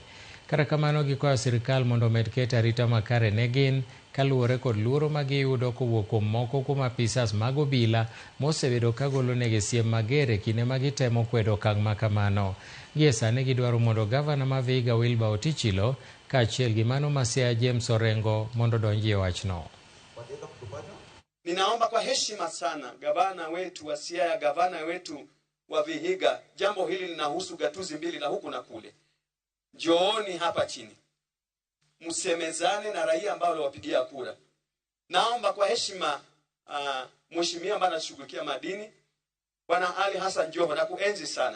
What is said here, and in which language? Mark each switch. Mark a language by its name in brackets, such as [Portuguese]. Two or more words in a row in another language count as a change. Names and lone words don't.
[Luo (Kenya and Tanzania)] Kata kamano gikwayo sirikal mondo omed keto arita makare ne gin kaluwore kod luoro ma giyudo kowuok kuom moko kuom apisas mag obila mosebedo ka golo negi siem mager e kinde ma gitemo kwedo okang' ma kamano. Gie sani gidwaro mondo gavana ma Vihiga Wilbur Otichilo kaachiel gi mano ma Siaya James Orengo mondo donjie wachno. [Swahili] Ninaomba kwa heshima sana gavana wetu wa Siaya, gavana wetu wa Vihiga, jambo hili linahusu gatuzi mbili la huku na kule. Jooni hapa chini, msemezane na raia ambao waliwapigia kura. Naomba kwa heshima mheshimiwa ambaye anashughulikia madini, Bwana Ali Hassan Joho, na kuenzi sana.